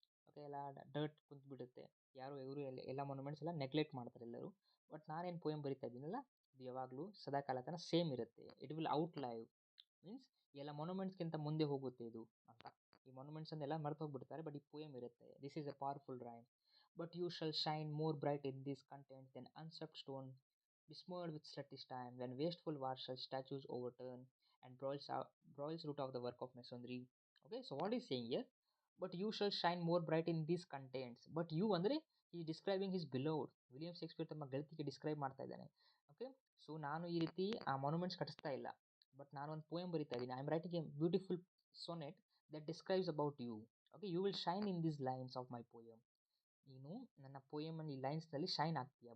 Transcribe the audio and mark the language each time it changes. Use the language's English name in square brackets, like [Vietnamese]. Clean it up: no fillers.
[Kannada] Okay, ಎಲ್ಲ dirt ಕುಂತ್ಬಿಡುತ್ತೆ, ಇವರು ಎಲ್ಲ ಮಾನ್ಯುಮೆಂಟ್ಸ್ ಎಲ್ಲ ನೆಗ್ಲೆಕ್ಟ್ ಮಾಡ್ತಾರೆ ಎಲ್ಲರೂ. ಬಟ್ ನಾನೇನು ಪೋಯಮ್ ಬರಿತಾ ಇದ್ದೀನಲ್ಲ, ಇದು ಯಾವಾಗಲೂ ಸದಾಕಾಲ ತನಕ ಸೇಮ್ ಇರುತ್ತೆ. [English] it will outlive [Kannada] ಮೀನ್ಸ್ ಎಲ್ಲ ಮಾನ್ಯುಮೆಂಟ್ಸ್ಗಿಂತ ಮುಂದೆ ಹೋಗುತ್ತೆ ಇದು ಅಂತ. ಈ ಮಾನ್ಯುಮೆಂಟ್ಸ್ ಅನ್ನೆಲ್ಲ ಮರ್ತು ಹೋಗ್ಬಿಡ್ತಾರೆ, ಬಟ್ ಈ ಪೋಯಮ್ ಇರುತ್ತೆ. [English] This is a powerful rhyme. But you shall shine more bright in this content then unswept stone besmirred with sluttish time, when wasteful war shall statues overturn, and broils root of the work of masonry. Okay, so what is saying here? But you shall shine more bright in these contents. [Kannada] But you ಅಂದರೆ ಈ [English] Describing his beloved. [Kannada] William Shakespeare ತಮ್ಮ ಗೆಳತಿಗೆ describe ಮಾಡ್ತಾ ಇದ್ದಾನೆ. Okay, so ನಾನು ಈ ರೀತಿ ಆ monuments ಕಟ್ಟಿಸ್ತಾ ಇಲ್ಲ, ಬಟ್ ನಾನು ಒಂದು ಪೋಯಮ್ ಬರಿತಾ ಇದ್ದೀನಿ. [English] I am writing a beautiful sonnet that describes about you. Okay, you will shine in these lines of my poem. [Kannada] ನೀನು ನನ್ನ ಪೋಯಮನ್ನು ಈ ಲೈನ್ಸ್ನಲ್ಲಿ ಶೈನ್ ಆಗ್ತೀಯ.